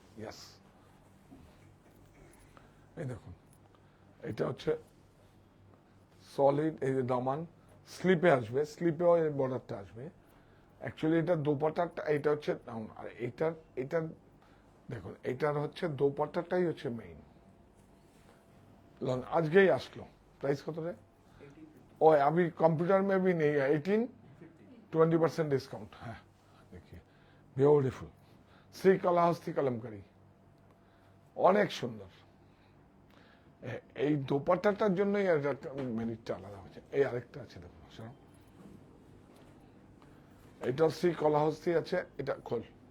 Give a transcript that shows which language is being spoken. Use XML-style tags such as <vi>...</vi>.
<bn>ইয়াস, এই দেখুন, এটা হচ্ছে সলিড, এই যে দামান, স্লিপে আসবে, স্লিপেও এই বর্ডারটা আসবে। অ্যাকচুয়ালি এটা দোপাট্টাটা, এটা হচ্ছে ডাউন, আর এটার দেখুন, এটার হচ্ছে দোপাট্টাটাই হচ্ছে মেইন। আজকেই আসলো, প্রাইস কত রে?</bn> <hi>ও अभी कंप्यूटर में भी नहीं है, 18, 20% डिस्काउंट। हाँ, देखिए</hi> <bn>বিউটিফুল, শ্রী কলাহস্তি কলমকারী, অনেক সুন্দর। এই দোপাট্টাটার জন্যই মেরিটটা আলাদা হচ্ছে। এই আরেকটা আছে দেখুন, এটা শ্রী কলাহস্তি আছে, এটা খোল,</bn>